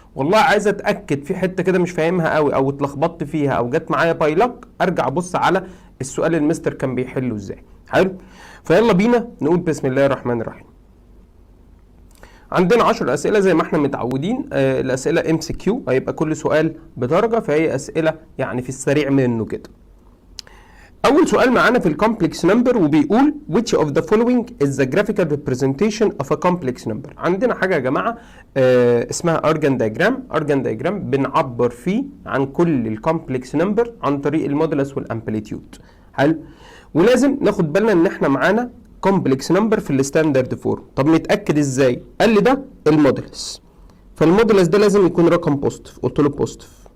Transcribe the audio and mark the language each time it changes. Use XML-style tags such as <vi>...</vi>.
<ar>والله عايز اتاكد في حته كده مش فاهمها قوي او اتلخبطت فيها او جت معايا بايلك، ارجع ابص على السؤال المستر كان بيحله ازاي. حلو، فيلا بينا نقول بسم الله الرحمن الرحيم. عندنا 10 اسئله زي ما احنا متعودين. الاسئله ام سي كيو، هيبقى كل سؤال بدرجه، فهي اسئله يعني في السريع منه كده. أول سؤال معانا في</ar> <en>الكومبلكس نمبر</en> <ar>وبيقول</ar> <en>which of the following is the graphical representation of a complex number.</en> <ar>عندنا حاجة يا جماعة اسمها أرجان دايجرام. أرجان دايجرام بنعبر فيه عن كل الكومبلكس نمبر عن طريق المودولس والأمبليتيود. حلو، ولازم ناخد بالنا إن إحنا معانا كومبلكس نمبر في الستاندرد فورم. طب نتأكد إزاي؟ قال لي ده المودولس، فالمودولس ده لازم يكون رقم بوزيتيف، قلت له بوزيتيف.</ar>